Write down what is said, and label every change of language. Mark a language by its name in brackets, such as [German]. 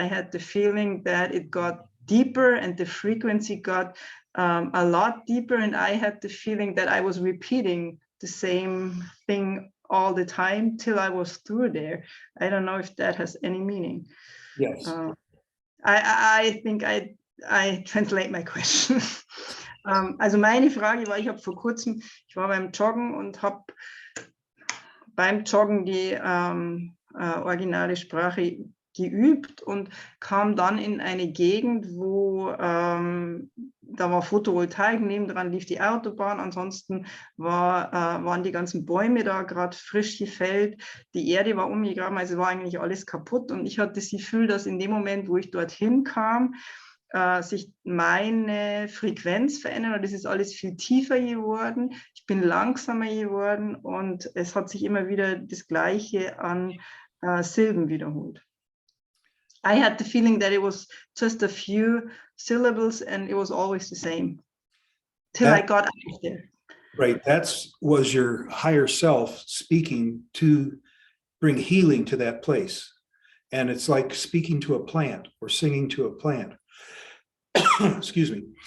[English] I had the feeling that it got deeper and the frequency got a lot deeper, and I had the feeling that I was repeating the same thing all the time till I was through there. I don't know if that has any meaning. Yes. I think I translate my question. [German] Also meine Frage war, ich war beim Joggen und habe beim Joggen die originale Sprache geübt und kam dann in eine Gegend, wo da war Photovoltaik, nebendran lief die Autobahn, ansonsten waren die ganzen Bäume da gerade frisch gefällt, die Erde war umgegraben, also war eigentlich alles kaputt, und ich hatte das Gefühl, dass in dem Moment, wo ich dorthin kam, sich meine Frequenz verändert, und es ist alles viel tiefer geworden, ich bin langsamer geworden und es hat sich immer wieder das Gleiche an Silben wiederholt. [English] I had the feeling that it was just a few syllables and it was always the same till I got out of there. Right, was your higher self speaking to bring healing to that place. And it's like speaking to a plant or singing to a plant. Excuse me.